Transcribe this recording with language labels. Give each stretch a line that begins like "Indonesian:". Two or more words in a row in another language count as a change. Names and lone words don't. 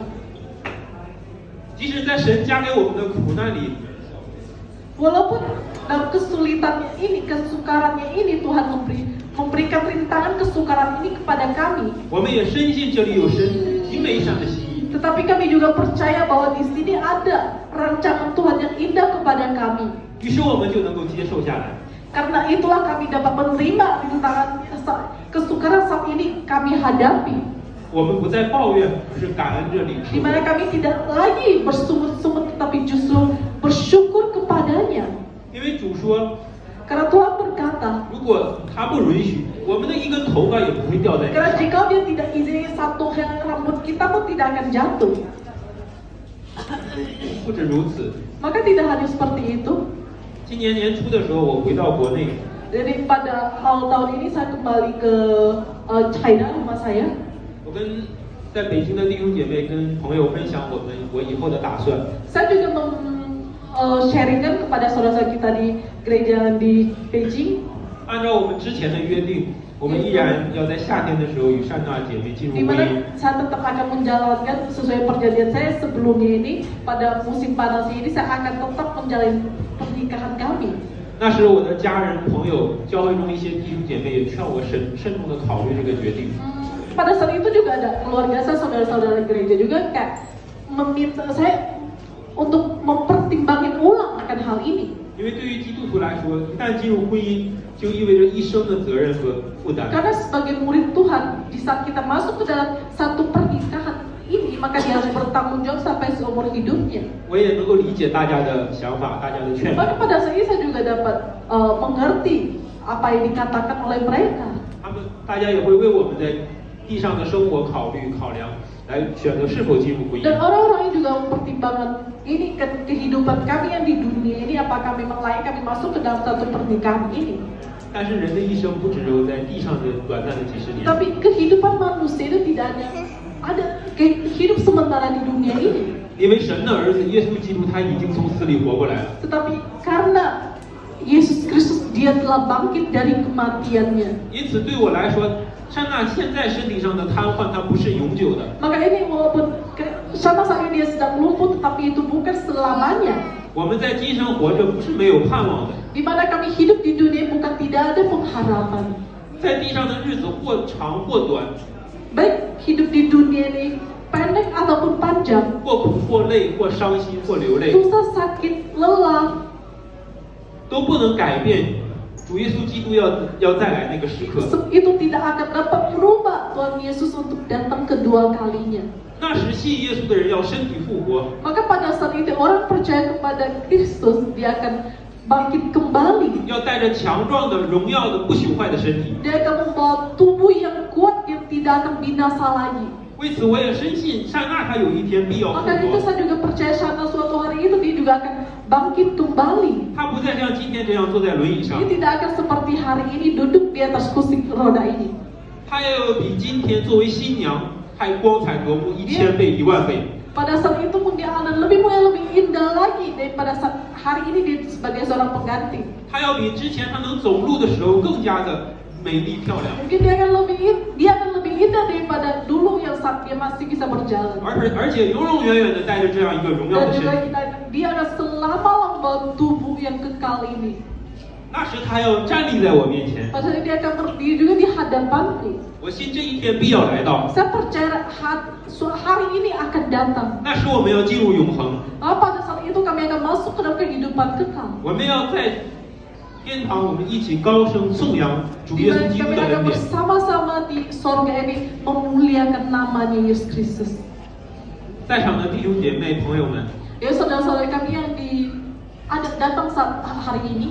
Chinese: 即使在神加给我们的苦难里，
Indonesian: Walaupun dalam kesulitannya ini, kesukarannya ini Tuhan memberikan rintangan kesukaran ini kepada kami.
Chinese: 我们也深信这里有神极美善的心意。
Indonesian: Tetapi kami juga percaya bahwa di sini ada rancangan Tuhan yang indah kepada kami.
Chinese: 于是我们就能够接受下来。
Indonesian: Karena itulah kami dapat menerima rintangan kesukaran saat ini kami hadapi.
Chinese: 我们不再抱怨，而是感恩这里。
Indonesian: Di mana kami tidak lagi bersungut-sungut tetapi justru bersyukur kepadanya.
Chinese: 因为主说，
Indonesian: Karena Tuhan berkata,
Chinese: 如果他不允许，我们的一根头发也不会掉在地
Indonesian: karena
Chinese: 上。
Indonesian: jika dia tidak izinkan satu helai rambut kita pun tidak akan jatuh.
Chinese: 不止如此，
Indonesian: Maka tidak hanya seperti itu.
Chinese: 今年年初的时候，我回到国内，
Indonesian: Jadi pada awal tahun ini saya kembali ke China, rumah saya.
Chinese: 我跟在北京的弟兄姐妹跟朋友分享我以后的打算。
Indonesian: Saya juga sharingkan kepada saudara-saudara kita di gereja di Beijing.
Chinese: 按照我们之前的约定，我们依然要在夏天的时候与善娜姐妹进入
Indonesian: Di
Chinese: 婚
Indonesian: mana
Chinese: 姻。
Indonesian: saya tetap akan menjalankan sesuai perjanjian saya sebelumnya ini, pada musim panas ini saya akan tetap menjalani pernikahan kami.
Chinese: 那时我的家人、朋友、教会中一些弟兄姐妹也劝我慎重的考虑这个决定。
Indonesian: Pada saat itu juga ada keluarga saya, saudara-saudara gereja juga kayak meminta saya untuk mempertimbangkan ulang akan hal ini.
Chinese: 因为对于基督徒来说，一旦进入婚姻，就意味着一生的责任和负担。
Indonesian: Karena sebagai murid Tuhan, di saat kita masuk ke dalam satu pernikahan ini, maka dia harus bertanggung jawab sampai seumur hidupnya.
Chinese: 我也能够理解大家的想法，大家的劝
Indonesian: Maka
Chinese: 勉。
Indonesian: pada saat ini saya juga dapat mengerti apa yang dikatakan oleh mereka.
Chinese: 大家也会为我们在地上的生活考量，来选择是否进入婚姻。
Indonesian: Dan orang-orang ini juga mempertimbangkan ini kehidupan kami yang di dunia ini, apakah memang layak kami masuk ke dalam satu pernikahan ini.
Chinese: 但是人的一生不只有在地上的短暂的几十年。
Indonesian: Tapi kehidupan manusia itu tidak ada hidup sementara di dunia ini.
Chinese: 因为神的儿子耶稣基督他已经从死里活过来了。
Indonesian: Tetapi karena Yesus Kristus dia telah bangkit dari kematiannya.
Chinese: 因此对我来说，善娜现在身体上的瘫痪，它不是永久的。
Indonesian: Maka ini walaupun sama saja dia sedang lumpuh, tetapi itu bukan selamanya.
Chinese: 我们在今生活着不是没有盼望的，
Indonesian: Di mana kami hidup di dunia bukan tidak ada pengharapan.
Chinese: 在地上的日子或长或短，
Indonesian: Baik hidup di dunia ini pendek ataupun panjang,
Chinese: 或苦或累，或伤心或流泪，
Indonesian: susah, sakit, lelah,
Chinese: 都不能改变主耶稣基督要再来那个时刻。
Indonesian: itu tidak akan dapat merubah Tuhan Yesus untuk datang kedua kalinya.
Chinese: 那时信耶稣的人要身体复活，
Indonesian: Maka pada saat itu orang percaya kepada Kristus, dia akan bangkit kembali.
Chinese: 要带着强壮的、荣耀的、不朽坏的身体。
Indonesian: Dia akan membawa tubuh yang kuat yang tidak akan binasa lagi.
Chinese: 为此，我也深信善娜她有一天必要复
Indonesian: Maka itu
Chinese: 活。
Indonesian: saya juga percaya Shana suatu hari itu dia juga akan bangkit kembali.
Chinese: 她不再像今天这样坐在轮椅上
Indonesian: Dia，tidak akan seperti hari ini duduk di atas kursi roda ini.
Chinese: 她要有比今天作为新娘还光彩夺目1000倍、10000倍。
Indonesian: Pada saat itu pun dia akan lebih indah lagi daripada saat hari ini dia sebagai seorang pengganti.
Chinese: 她要比之前她能走路的时候更加的美丽漂亮，
Indonesian: Mungkin dia akan lebih indah daripada dulu yang saat dia masih bisa berjalan.
Chinese: 而且永永远远的带着这样一个荣耀
Indonesian: Dan
Chinese: 的身
Indonesian: juga
Chinese: 体。
Indonesian: dia akan selama-lamanya membawa tubuh yang kekal ini.
Chinese: 那时她要站立在我面前，
Indonesian: Pada saat itu dia akan berdiri juga di hadapanku.
Chinese: 我信这一天必要来到。
Indonesian: Saya percaya hari ini akan datang.
Chinese: 那时我们要进入永恒，
Indonesian: Pada saat itu kami akan masuk ke dalam kehidupan kekal.
Chinese: 我们要在天堂我们一起高声颂扬主
Indonesian: Di
Chinese: 耶稣
Indonesian: mana
Chinese: 基督
Indonesian: kami
Chinese: 的
Indonesian: akan
Chinese: 恩典。
Indonesian: bersama-sama di sorga ini memuliakan namanya Yesus Kristus.
Chinese: 在场的弟兄姐妹朋友们，
Indonesian: Ya saudara-saudara kami yang ada datang saat hari ini,